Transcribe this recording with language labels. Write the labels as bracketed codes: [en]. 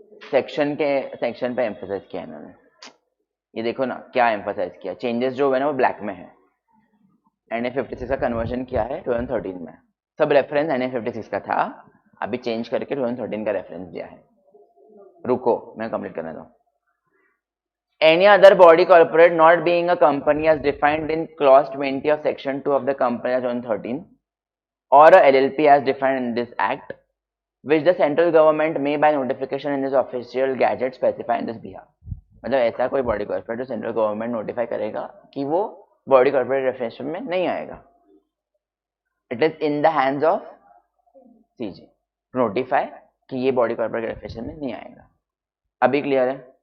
[hi] Section पे emphasise किया है इन्होंने. ये देखो ना क्या एम्फोसाइज किया, चेंजेस जो है ना वो ब्लैक में है. NA56 का कन्वर्जन किया है 2013 में, सब रेफरेंस NA56 का था, अभी चेंज करके 2013 का रेफरेंस दिया है. रुको मैं कंप्लीट करने दो. [en] Any other body corporate not being a company as defined in clause 20 of section 2 of the Company Act 2013 or a LLP as defined in this act which the central government may by notification in this official gazette specify in this behalf. [hi] मतलब ऐसा कोई body corporate जो central government notify करेगा कि वो body corporate definition में नहीं आएगा। [en] it is in the hands of CG [hi] notify कि ये बॉडी कॉर्पोरेट डेफिनेशन में नहीं आएगा। अभी क्लियर है?